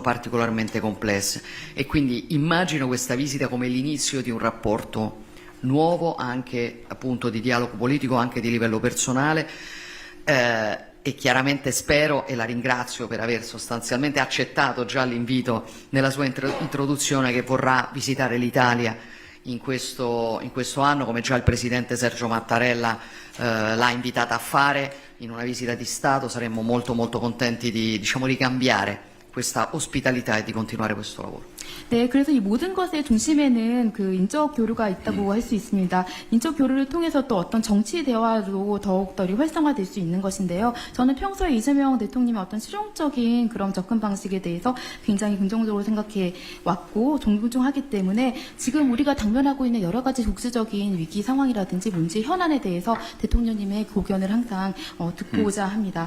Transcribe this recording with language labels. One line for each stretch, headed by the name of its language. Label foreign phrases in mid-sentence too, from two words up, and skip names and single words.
Italian: particolarmente complesse, e quindi immagino questa visita come l'inizio di un rapporto nuovo, anche appunto di dialogo politico, anche di livello personale, e chiaramente spero, e la ringrazio per aver sostanzialmente accettato già l'invito nella sua introduzione, che vorrà visitare l'Italia in questo anno, come già il Presidente Sergio Mattarella l'ha invitata a fare in una visita di Stato. Saremmo molto contenti di ricambiare questa ospitalità e di continuare questo lavoro.
Korean: 네, 그래서 이 모든 것의 중심에는 그 인적 교류가 있다고 할 수 있습니다. 인적 교류를 통해서 또 어떤 정치 대화로 더욱더 활성화될 수 있는 것인데요. 저는 평소에 이재명 대통령의 어떤 실용적인 그런 접근 방식에 대해서 굉장히 긍정적으로 생각해 왔고 존중하기 때문에 지금 우리가 당면하고 있는 여러 가지 국제적인 위기 상황이라든지 문제 현안에 대해서 대통령님의 고견을 항상 듣고자 합니다.